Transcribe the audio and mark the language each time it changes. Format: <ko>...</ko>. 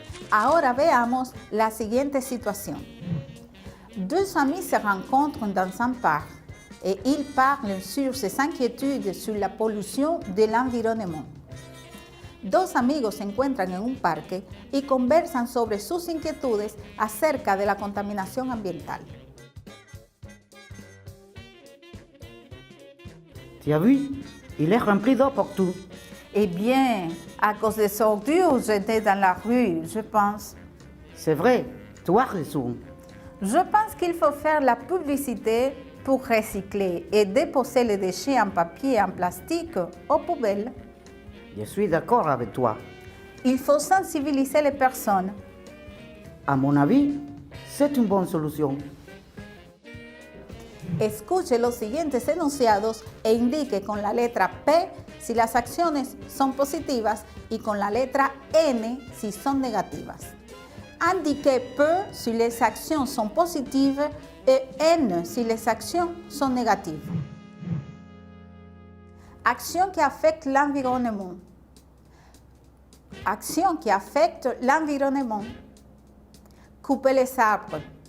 <es>Ahora veamos la siguiente situación.</es> <fr>Deux amis se rencontrent dans un parc et ils parlent sur ses inquiétudes sur la pollution de l'environnement.</fr> <es>Dos amigos se encuentran en un parque y conversan sobre sus inquietudes acerca de la contaminación ambiental.</es> <fr>Tu as vu? Il est rempli d'eau partout. Eh bien, à cause des ordures jetées dans la rue, je pense. C'est vrai, tu as raison. Je pense qu'il faut faire la publicité pour recycler et déposer les déchets en papier et en plastique aux poubelles. Je suis d'accord avec toi. Il faut sensibiliser les personnes. À mon avis, c'est une bonne solution.</fr> <es>Escuche los siguientes enunciados e indique con la letra P si las acciones son positivas y con la letra N si son negativas.</es> <fr>Indiquez P si les actions sont positives et N si les actions sont négatives. Action qui affecte l'environnement. Action qui affecte l'environnement. Couper les arbres.</fr>